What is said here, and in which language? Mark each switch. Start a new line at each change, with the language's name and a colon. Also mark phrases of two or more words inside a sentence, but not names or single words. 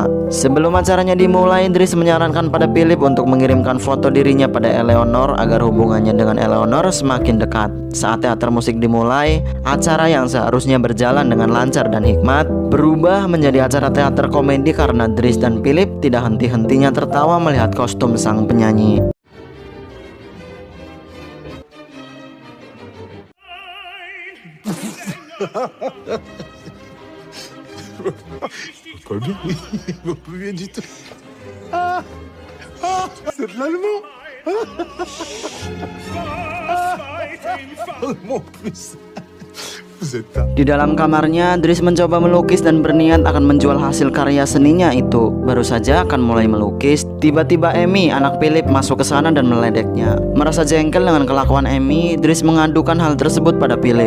Indonesian: Sebelum acaranya dimulai, Dries menyarankan pada Philip untuk mengirimkan foto dirinya pada Eleanor agar hubungannya dengan Eleanor semakin dekat. Saat teater musik dimulai, acara yang seharusnya berjalan dengan lancar dan hikmat berubah menjadi acara teater komedi karena Dries dan Philip tidak henti-hentinya tertawa melihat kostum sang penyanyi.
French: Pas bien, il va pas bien du tout. C'est de l'allemand. Allemand plus.
Indonesian: Di dalam kamarnya, Dries mencoba melukis dan berniat akan menjual hasil karya seninya itu. Baru saja akan mulai melukis, tiba-tiba Amy, anak Philip, masuk ke sana dan meledeknya. Merasa jengkel dengan kelakuan Amy, Dries mengadukan hal tersebut pada Philip.